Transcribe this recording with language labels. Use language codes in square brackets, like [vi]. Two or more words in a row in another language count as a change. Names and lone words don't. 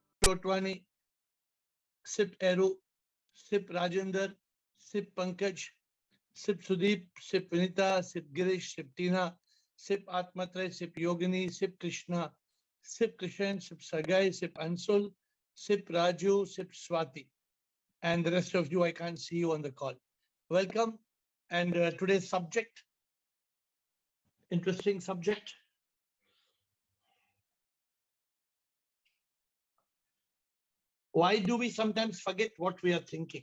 [en] Kotwani, Sip Eru, Sip Rajender, Sip Pankaj, Sip Sudeep, Sip Vinita, Sip Girish, Sip Tina, Sip Atmatre, Sip Yogini, Sip Krishna, Sip Krishan, Sip Sagai, Sip Ansul, Sip Raju, Sip Swati. And the rest of you, I can't see you on the call. Welcome. And today's subject, interesting subject. Why do we sometimes forget what we are thinking?